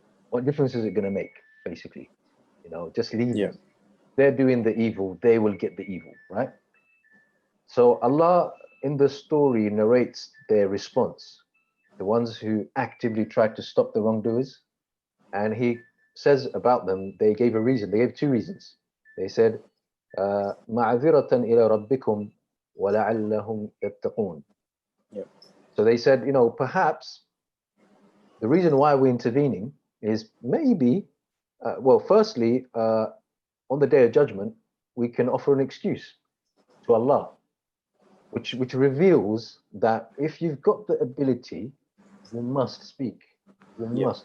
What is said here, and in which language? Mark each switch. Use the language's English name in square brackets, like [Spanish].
[English] What difference is it going to make, basically? Just leave them. They're doing the evil, they will get the evil, right? So Allah in the story narrates their response, the ones who actively tried to stop the wrongdoers, and he says about them, they gave a reason. They gave two reasons. They said, [Arabic] مَعْذِرَةً إِلَى رَبِّكُمْ وَلَعَلَّهُمْ يَتَّقُونَ. [English] So they said, perhaps the reason why we're intervening is maybe, firstly, on the Day of Judgment, we can offer an excuse to Allah, which reveals that if you've got the ability, you must speak. You must.